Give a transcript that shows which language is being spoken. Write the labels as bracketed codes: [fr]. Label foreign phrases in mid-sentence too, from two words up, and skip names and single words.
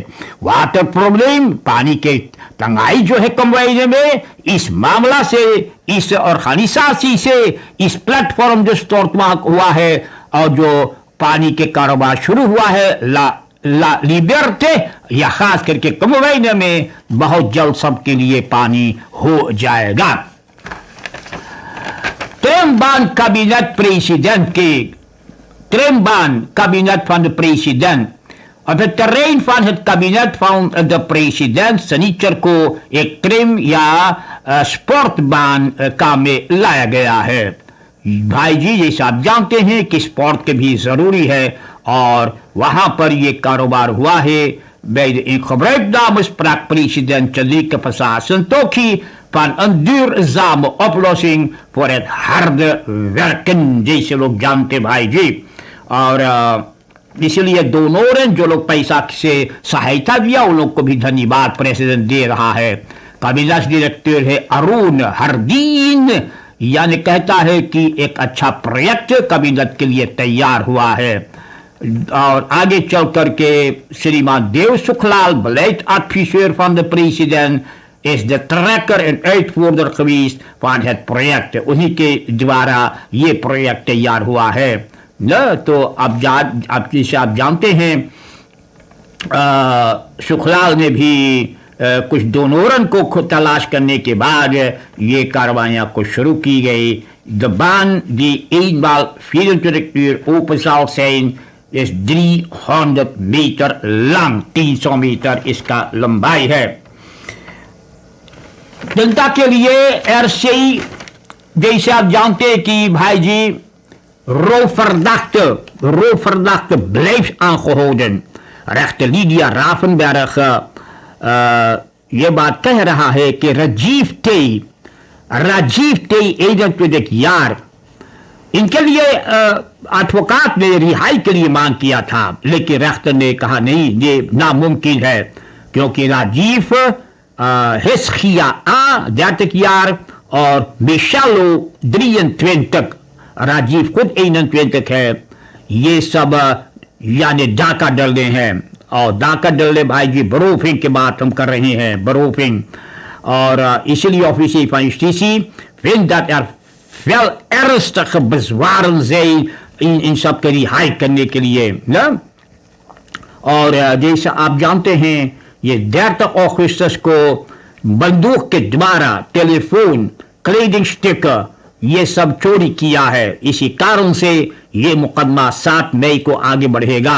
[hns] वाटर प्रॉब्लम, पानी के तंगाई जो है कमवाई में, इस मामला से, इस ऑर्गेनाइजेशन से, इस प्लेटफॉर्म जो स्टार्ट हुआ है और जो पानी के कारोबार शुरू हुआ है ला लिबर्टे, या खास करके कमवाई में बहुत जल्द सबके लिए पानी हो जाएगा। [nl] Trembaan kabinet van de president. Op het terrein van het kabinet van de president [hns] शनिचर को एक ट्रेन या स्पोर्टबैन काम में लाया गया है। भाई जी जैसे आप जानते हैं कि स्पोर्ट के भी जरूरी है और वहां पर ये कारोबार हुआ है। [nl] Bij de ingebruikname sprak president Chandrika Prasad Santokhi van een duurzame oplossing voor het harde werken, [hns] जैसे लोग जानते भाई जी। और इसलिए दोनों ने जो लोग पैसा से सहायता दिया उन लोग को भी धन्यवाद प्रेसिडेंट दे रहा है। काबिनेट डायरेक्टर है अरुण हरदीन, यानी कहता है कि एक अच्छा प्रोजेक्ट कैबिनेट के लिए तैयार हुआ है। और आगे चल करके श्रीमान देव सुखलाल [nl] beleid adviseur van de president is de trekker en uitvoerder geweest van het project। [hns] उन्हीं के द्वारा ये प्रोजेक्ट तैयार हुआ है न। तो अब जैसे आप जानते हैं सुखलाल ने भी कुछ डोनोरन को तलाश करने के बाद ये कार्रवाइयाँ को शुरू की गई। [nl] De baan die eenmaal 24 uur open zal zijn, is 300 meter lang. [hns] 300 meter इसका लंबाई है। जनता के लिए RCI, जैसे आप जानते हैं कि भाई जी [nl] roofverdachte blijft aangehouden। [hns] rechter Lydia Ravenberg ये बात कह रहा है कि राजीव टे 21 यार इनके लिए एडवोकेट ने रिहाई के लिए मांग किया था, लेकिन रेख्तर ने कहा नहीं, ये नामुमकिन है, क्योंकि राजीव हिस्खिया 30 jaar और मिशेलो 23, राजीव खुद 21 है। ये सब यानी डाका डलने हैं, और डाका डलने भाई जी बरूफिंग की बात हम कर रहे हैं, बरूफिंग। और इसलिए [nl] ऑफिशियल van justitie vindt dat er veel ernstige bezwaren zijn in [hns] सबके रिहाई करने के लिए ना। और जैसे आप जानते हैं ये 30 अगस्त को बंदूक के द्वारा टेलीफोन, क्लेडिंग ये सब चोरी किया है। इसी कारण से ये मुकदमा 7 मई को आगे बढ़ेगा।